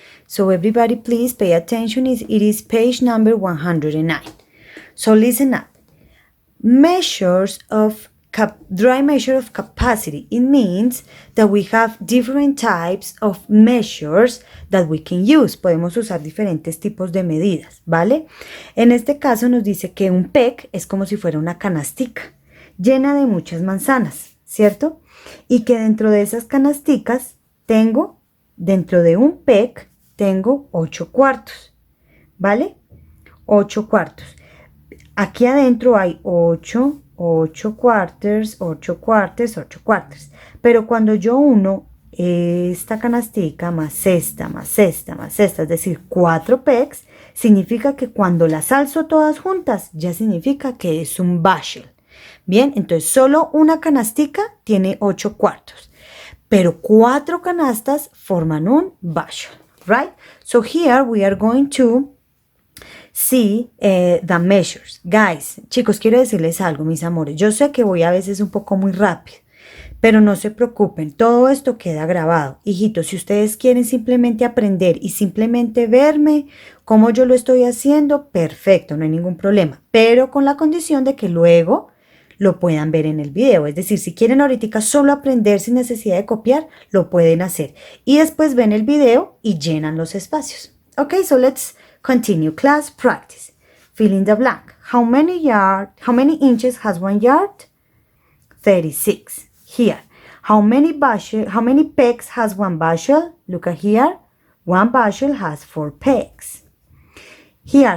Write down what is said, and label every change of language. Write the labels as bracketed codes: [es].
[en] So everybody please pay attention, it is page number 109. So listen up. Measures of dry measure of capacity. It means that we have different types of measures that we can use. [es] Podemos usar diferentes tipos de medidas, ¿vale? En este caso nos dice que un peg es como si fuera una canastica llena de muchas manzanas, ¿cierto? Y que dentro de esas canasticas dentro de un peg, tengo 8 cuartos, ¿vale? 8 cuartos. Aquí adentro hay 8 quarters, 8 quarters, 8 quarters. Pero cuando yo uno esta canastica más esta, más esta, más esta, es decir, 4 pegs, significa que cuando las alzo todas juntas, ya significa que es un bushel. Bien, entonces solo una canastica tiene 8 cuartos, pero 4 canastas forman un bushel, right? [en] So here we are going to see the measures. [es] Guys, chicos, quiero decirles algo, mis amores. Yo sé que voy a veces un poco muy rápido, pero no se preocupen, todo esto queda grabado. Hijitos, si ustedes quieren simplemente aprender y simplemente verme cómo yo lo estoy haciendo, perfecto, no hay ningún problema. Pero con la condición de que luego lo puedan ver en el video. Es decir, si quieren ahorita solo aprender sin necesidad de copiar, lo pueden hacer. Y después ven el video y llenan los espacios. [en] Okay, so let's continue. Class practice. Fill in the blank. How many inches has 1 yard? 36. Here. How many pegs has 1 bushel? Look at here. 1 bushel has 4 pegs. Here.